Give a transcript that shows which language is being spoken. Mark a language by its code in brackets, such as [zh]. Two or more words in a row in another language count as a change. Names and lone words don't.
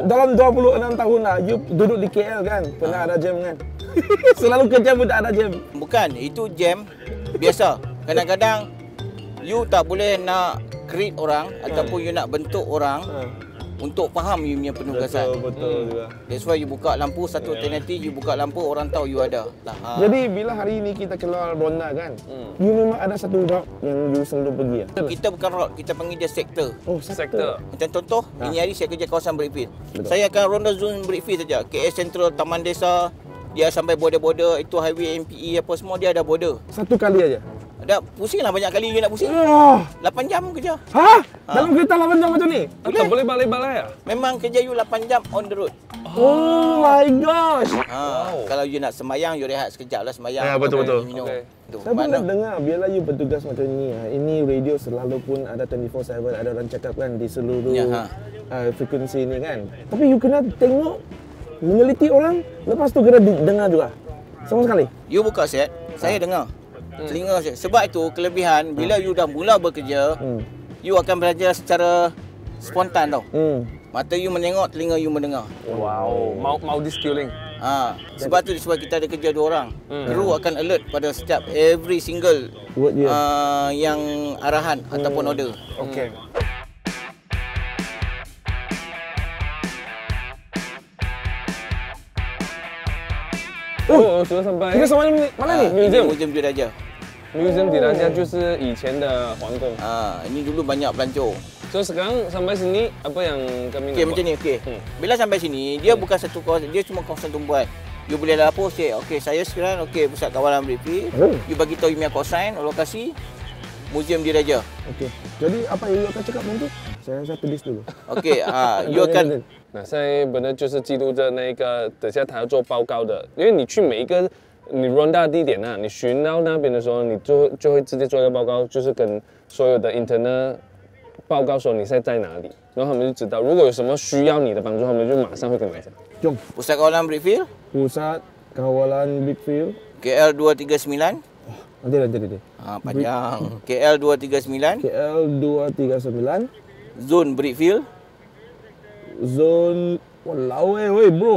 [ms] Dalam 26 tahun lah, you duduk di KL kan? Pernah ada jam kan? Selalu kerja pun tak ada jam. Bukan, itu jam biasa. Kadang-kadang you tak boleh nak create orang ataupun you nak bentuk orang untuk faham you punya penugasan. Betul juga. [en] That's why [ms] you buka lampu satu alternatif, you buka lampu orang tahu you ada. Jadi bila hari ini kita keluar ronda kan, you memang ada satu route yang you selalu pergi ya? Kita bukan road, kita panggil dia sektor. Oh, Sektor. Macam contoh, ini hari saya kerja kawasan Brickfield. Saya akan ronda zone Brickfield saja. KS Central, Taman Desa, dia sampai border-border, itu highway MPE apa semua dia ada border. Satu kali aja. Ada pusinglah banyak kali you nak pusing. Oh, 8 jam kerja. hah? Dalam kereta 8 jam macam ni? Tak boleh balai-balai ah? Memang kerja you 8 jam [en] on the road. Oh my gosh. [ms] Kalau you nak sembayang, you rehat sekejap lah sembayang. Ya, betul-betul. Minum. Okey. Tu, Saya mana? pernah dengar bila you bertugas macam ni, ini radio selalu pun ada 24/7, ada orang cakap kan di seluruh Ya, frekuensi ni kan. Tapi you kena tengok, meneliti orang, lepas tu kena dengar juga. Sama sekali. You buka set, saya dengar. Telinga saya. Sebab itu kelebihan bila you dah mula bekerja, you akan belajar secara spontan tau. Mata you menengok, telinga you mendengar. [en] Wow. Multi-skilling. [ms] Sebab tu sebab kita ada kerja 2 orang. Kru akan alert pada setiap [en] every single [ms] Word dia. yang arahan ataupun order. Okey. 哦，sudah sampai. Kita sama mana ni? Museum. Museum Diraja. [zh] Museum Diraja 就是以前的皇宫。 [ms] Ini dulu banyak pelancong. So sekarang sampai sini apa yang kami Okey nak macam ni, okey. Bila sampai sini, dia bukan satu kawasan, dia cuma kawasan tumbuhan. You boleh lapor, say, okey saya sekarang pusat kawalan Brickfield. You bagi tahu you punya kawasan, lokasi Museum Diraja. Okey. Jadi apa yang you akan cakap nanti? Saya tulis dulu. Okey, you akan [zh] 那现在本来就是记录着那个，等下他要做报告的，因为你去每一个你 run 到地点啊，你巡到那边的时候，你就会直接做一个报告，就是跟所有的 internet 报告说你现在在哪里，然后他们就知道，如果有什么需要你的帮助，他们就马上会跟你讲。 [ms] Jom. pusat kawalan Brickfield. Pusat Kawalan Brickfield. KL 239. Nanti. Panjang. KL 239. KL 239. Zone Brickfield. Zone walau weh bro.